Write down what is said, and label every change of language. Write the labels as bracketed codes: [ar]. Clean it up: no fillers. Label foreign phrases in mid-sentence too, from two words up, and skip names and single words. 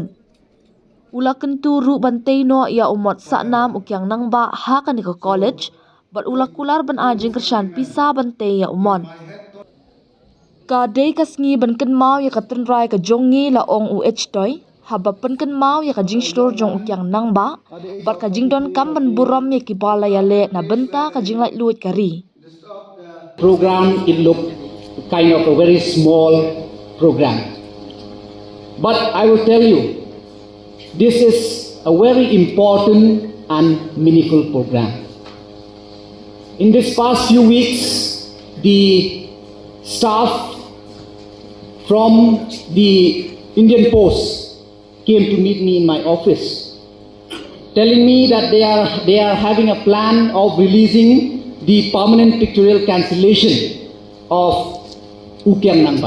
[kha] Ula kenturu bantay no ya umot saknam u Kiang Nangbah ha ka niga college bat ula kular ban ajing kersyan Pynsah bantay ya umon. Ka day ka sngi ban kenmau ya ka tenrai ka jongi la ong u H. Toy haba penken mau ya ka jing shlor jong u Kiang Nangbah bat ka jing don kam ban buram ya ki bala ya le na benta ka jing lait luit kari. [en] Program, it looked kind of a very small program, but I will tell you this is a very important and meaningful program. In this past few weeks, the staff from the Indian Post came to meet me in my office, telling me that they are having a plan of releasing the permanent pictorial cancellation of Kiang Nangbah.